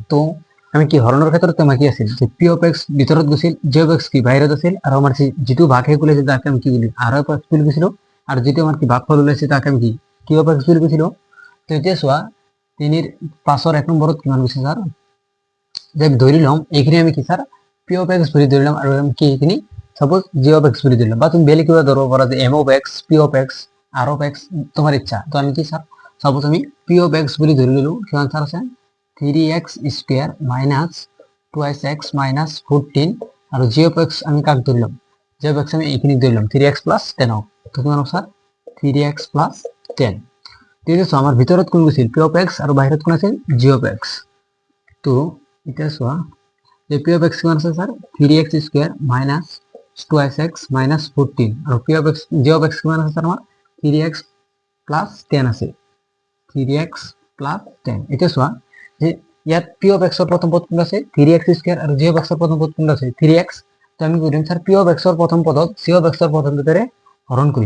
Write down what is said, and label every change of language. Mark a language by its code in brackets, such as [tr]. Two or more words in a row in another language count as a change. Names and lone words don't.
[as] তো আমি কি হৰণৰ ক্ষেত্ৰত তোমাৰ কি আছিল যে [en] p of x [as] ভিতৰত গৈছিল, [en] j of x [as] কি বাহিৰত আছিল, আৰু আমাৰ যেটো ভাগহে ওলাইছে তাকে আমি কি বুলি [en] r of x [as] বুলি কৈছিলো, আৰু যেটো আমাৰ কি ভাগফল ওলাইছে তাকে আমি কি [en] q of x [as] বুলি কৈছিলো। তো এতিয়া চোৱা 3 ৰ 5ৰ 1 নম্বৰত কিমান গৈছে স্যাৰ যে ধৰি লম এইখিনি আমি কি স্যাৰ [en] p of x [as] বুলি ধৰি লম, আৰু আমি কি এইখিনি সাপোজ [en] j of x [as] বুলি ধৰি লম, বা তুমি বেলেগ কিবা ধৰিব পাৰা যে [en] m of x, p of x, r of x [as] তোমাৰ ইচ্ছা। তো আমি কি স্যার সাপোজ আমি [en] p of x [as] বুলি ধৰি ললো, কিমান স্যার আছে 3x স্কয়ার - 2x - 14, আৰু [en] j of x [as] আমি কাক ধৰিলাম [en] j of x [as] আমি এইখিনি ধৰিলাম 3x + 10 ক। তো কিমান স্যার 3x + 10। ঠিক আছে, আমাৰ ভিতৰত কোন গৈছিল [en] p of x [as] আৰু বাহিৰত কোন আছিল [en] j of x। [as] তো এতিয়া চোৱা যে [en] p of x [as] কিমান আছে স্যার 3x স্কয়ার - 2x - 14, আৰু [en] p of x j of x [as] কিমান আছে স্যার আমাৰ 3x + 10 আছে, 3x + 10। এতিয়া চোৱা যে ইয়াত [en] p of x [as] ৰ প্ৰথম পদ কোন আছে 3x স্কয়ার, আৰু [en] j of x [as] ৰ প্ৰথম পদ কোন আছে 3x। তো আমি কৰিম স্যার [en] p of x [as] ৰ প্ৰথম পদত [en] c of x [as] ৰ প্ৰথম পদৰে হৰণ কৰিম।